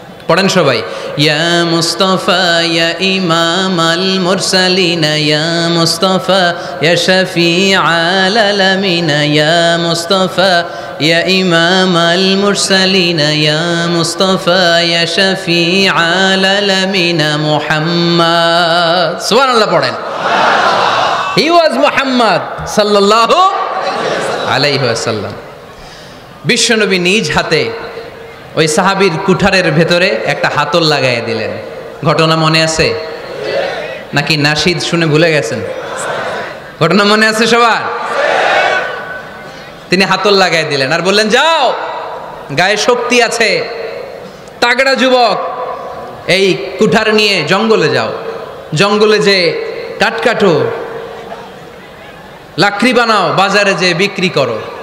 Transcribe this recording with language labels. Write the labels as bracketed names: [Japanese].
[Bangla] পড়েন সবাই [Arabic] يا مصطفى يا إمام المرسلين يا مصطفى يا شفيع العالمين يا مصطفى يا إمام المرسلين يا مصطفى يا شفيع العالمين محمد. سبحان الله [Bangla] পড়েন. [English] He was Muhammad sallallahu alayhi wasallam. [Bangla] বিশ্বনবী নিজ হাতে ওই সাহাবীর কুঠারের ভেতরে একটা হাতল লাগাইয়া দিলেন। ঘটনা মনে আছে নাকি নাশিদ শুনে ভুলে গেছেন? ঘটনা মনে আছে সবার? তিনি হাতল লাগাই দিলেন আর বললেন, যাও, গায়ে শক্তি আছে, তাগড়া যুবক, এই কুঠার নিয়ে জঙ্গলে যাও, জঙ্গলে যে কাঠ কাটো, লাকড়ি বানাও, বাজারে যে বিক্রি করো।